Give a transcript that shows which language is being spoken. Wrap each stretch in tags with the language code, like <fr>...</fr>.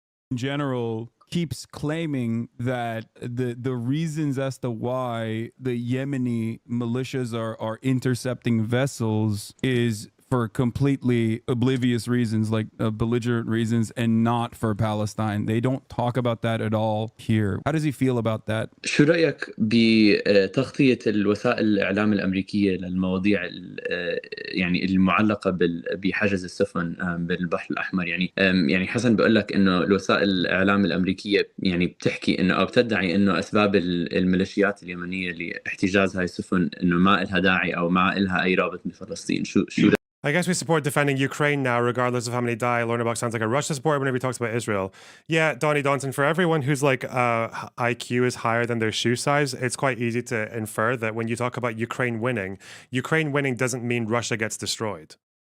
<en>In general keeps claiming that the reasons as to why the Yemeni militias are intercepting vessels is for completely oblivious reasons, like belligerent reasons, and not for Palestine. They don't talk about that at all here. How does he feel about that?</en> <ar>شو رأيك بتغطية الوسائل الإعلام الأمريكية للمواضيع يعني المعلقة بحجز السفن بالبحر الأحمر؟ يعني حسن بيقول لك إنه الوسائل الإعلام الأمريكية يعني بتحكي إنه أو بتدعي إنه أسباب الميليشيات اليمنية لاحتجاز هاي السفن إنه ما إلها داعي أو ما إلها أي رابط بفلسطين. شو</ar> <en>I guess we support defending Ukraine now, regardless of how many die. Lonerbox sounds like a Russia supporter whenever he talks about Israel. Yeah, Donnie Donson, for everyone whose like IQ is higher than their shoe size, it's quite easy to infer that when you talk about Ukraine winning doesn't mean Russia gets destroyed.</en>